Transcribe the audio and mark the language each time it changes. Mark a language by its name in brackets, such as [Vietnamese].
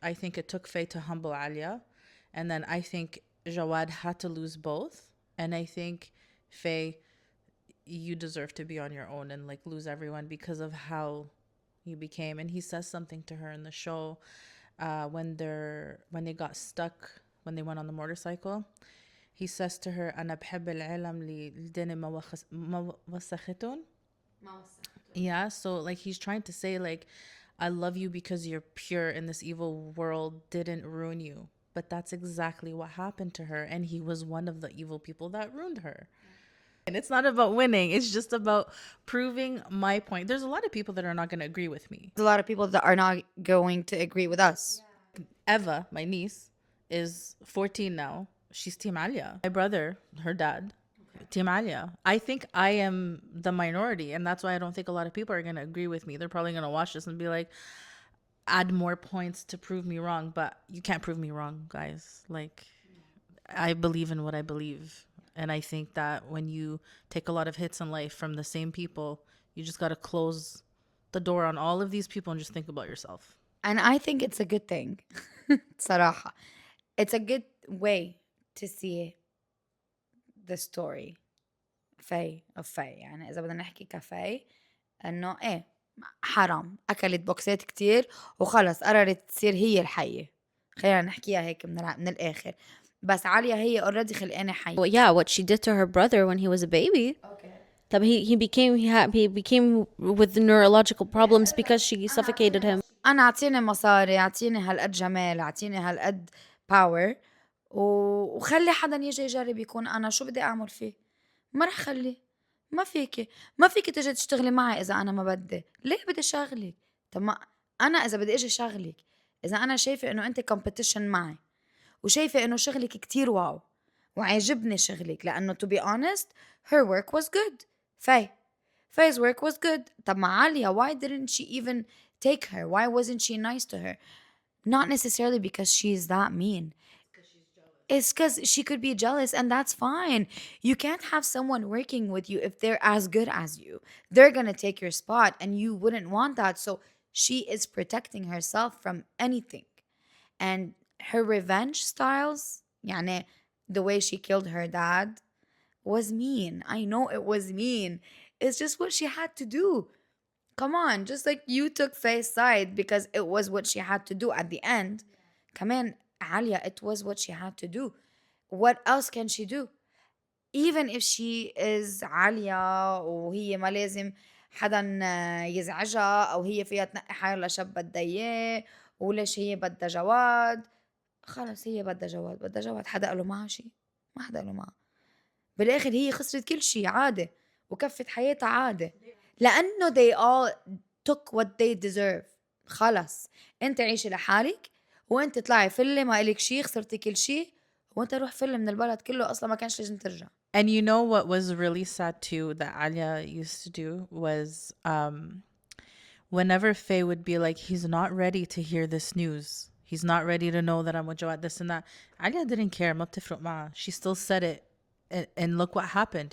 [English] I think it took Faye to humble Alia, and then I think Jawad had to lose both, and I think Faye, you deserve to be on your own and like lose everyone because of how you became. And he says something to her in the show when they got stuck, when they went on the motorcycle. He says to her, [Arabic] أنا بحب العالم اللي الدنيا ما وسختون. [English] Yeah, so like he's trying to say like, I love you because you're pure and this evil world didn't ruin you. But that's exactly what happened to her, and he was one of the evil people that ruined her. And it's not about winning. It's just about proving my point. There's a lot of people that are not going to agree with me. There's a lot of people that are not going to agree with us. Eva, my niece, is 14 now. She's Team Alia. My brother, her dad, Team Alia. I think I am the minority, and that's why I don't think a lot of people are going to agree with me. They're probably going to watch this and be like, add more points to prove me wrong. But you can't prove me wrong, guys. Like, I believe in what I believe. And I think that when you take a lot of hits in life from the same people, you just got to close the door on all of these people and just think about yourself. And I think it's a good thing. [Arabic] صراحة. [English] It's a good way to see the story. Faye of Faye. [Arabic] يعني إذا بدنا نحكي كفاي إنه إيه حرام أكلت بوكسات كتير وخلص قررت تصير هي الحية. خلينا نحكيها هيك من الآخر. بس عالية هي [English] already [Arabic] خلقانة حي. [English] Well, yeah, what she did to her brother when he was a baby. Okay. [Arabic] طب [English] he became with neurological problems because she suffocated him. [Arabic] أنا أعطيني مصاري، أعطيني هالقد جمال، أعطيني هالقد باور، وخلي حدا يجي يجرب يكون أنا، شو بدي أعمل فيه؟ ما رح خليه. ما فيكي تجي تشتغلي معي إذا أنا ما بدي. ليه بدي شغلك؟ طب ما أنا إذا بدي أجي شغلك، إذا أنا شايفة إنه أنت competition معي وشايفة إنه شغلك كتير واو وعجبني شغلك، لأنه [English] to be honest her work was good. Faye's work was good. [Arabic] طب مع عالية, [English] why didn't she even take her? Why wasn't she nice to her? Not necessarily because she's that mean. It's because she could be jealous, and that's fine. You can't have someone working with you if they're as good as you. They're gonna take your spot, and you wouldn't want that. So she is protecting herself from anything. And her revenge styles, [Arabic] يعني [English] the way she killed her dad, was mean. I know it was mean. It's just what she had to do. Come on, just like you took Faye's side because it was what she had to do at the end. [Arabic] كمان [English] Alia, it was what she had to do. What else can she do? Even if she is [Arabic] عالية وهي ما لازم حدا يزعجها أو هي فيها تنقي حالها لشاب بدها إياه، وليش هي بدها جواد. خلص هي بدها جواد حدا قاله معها شي؟ ما حدا قاله معها. بالآخر هي خسرت كل شي عادي وكفت حياتها عادي، لأنه [English] they all took what they deserve. [Arabic] خلص انت عيشي لحالك وانت طلعي فلة ما إلك شي، خسرتي كل شي، وانت روح فلة من البلد كله، أصلا ما كانش لازم ترجع. [English] And you know what was really sad too that Alia used to do was whenever Faye would be like, he's not ready to hear this news. He's not ready to know that I'm with Joat, this and that. Alia didn't care. [Arabic] ما بتفرق معها. [English] She still said it. And look what happened.